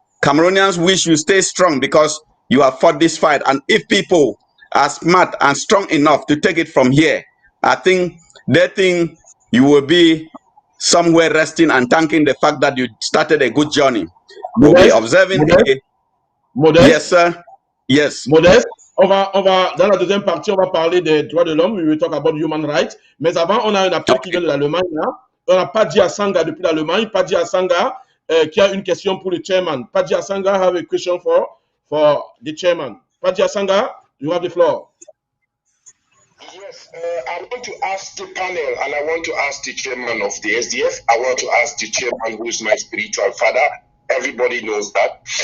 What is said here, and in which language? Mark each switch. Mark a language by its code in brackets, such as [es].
[en] Cameroonians wish you stay strong because you have fought this fight. And if people are smart and strong enough to take it from here, I think they think you will be somewhere resting and thanking the fact that you started a good journey. We'll be observing. Modeste, yes, sir. Yes. [fr] Modeste, dans la deuxième partie, on va parler des droits de l'homme. [en] We will talk about human rights. [fr] Mais avant, on a un appel qui vient de l'Allemagne. Hein. On n'a pas dit à Sanga depuis l'Allemagne. Pas dit à Sanga qui a une question pour le chairman. [en] Pas dit à Sanga have a question for the chairman. Pas dit à Sanga, you have the floor. Yes, I want to ask the panel and I want to ask the chairman of the SDF. I want to ask the chairman who is my spiritual father. Everybody knows that.